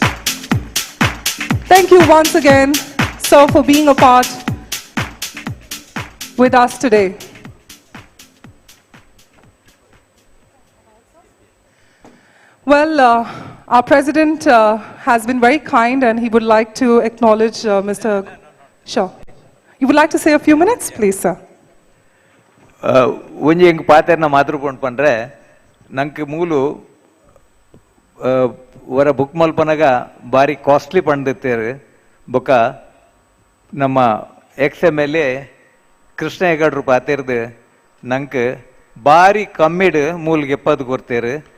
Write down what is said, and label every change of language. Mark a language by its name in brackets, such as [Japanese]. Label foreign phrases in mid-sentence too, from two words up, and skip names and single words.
[English] Thank you once again, sir, for being a part with us today. Well, our president has been very kind and he would like to acknowledge Mr. Shaw. You would like to say a few minutes, please, sir? [Tulu] ಒಂಜಿ ಎಂಗ್ ಪಾತೆರ್ನ ಮಾತೃ ಪಂಡ್ರೆ ನಂಗೆ ಮೂಲು ವರ ಬುಕ್ ಮಲ್ಪನಾಗ ಭಾರಿ ಕಾಸ್ಟ್ಲಿ ಪಂಡಿತ್ತೇರು ಬೊಕ್ಕ ನಮ್ಮ XMLA ಕೃಷ್ಣ ಹೆಗಡ್ರು ಪಾತೆರ್ದು ನಂಗೆ ಭಾರಿ ಕಮ್ಮಿಡ್ ಮೂಲ್ಗೆ ಎಪ್ಪದು ಕೊಡ್ತೇರು